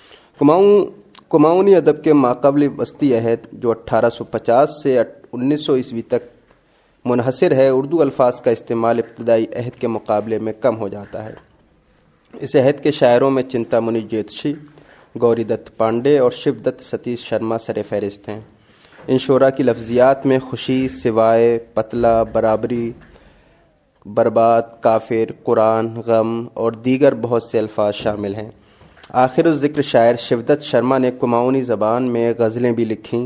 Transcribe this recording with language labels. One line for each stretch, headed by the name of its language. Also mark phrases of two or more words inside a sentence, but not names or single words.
Urdu: کماؤنی ادب کے ماقبل وسطی عہد جو 1850 سے 1900 عیسوی تک منحصر ہے، اردو الفاظ کا استعمال ابتدائی عہد کے مقابلے میں کم ہو جاتا ہے۔ اس عہد کے شاعروں میں چنتا منی جیتشی، گوری دت پانڈے اور شیو دت ستیش شرما سر فہرست ہیں۔ ان شعراء کی لفظیات میں خوشی، سوائے، پتلا، برابری، برباد، کافر، قرآن، غم اور دیگر بہت سے الفاظ شامل ہیں۔ آخر الذکر شاعر شیودت شرما نے کماؤنی زبان میں غزلیں بھی لکھیں۔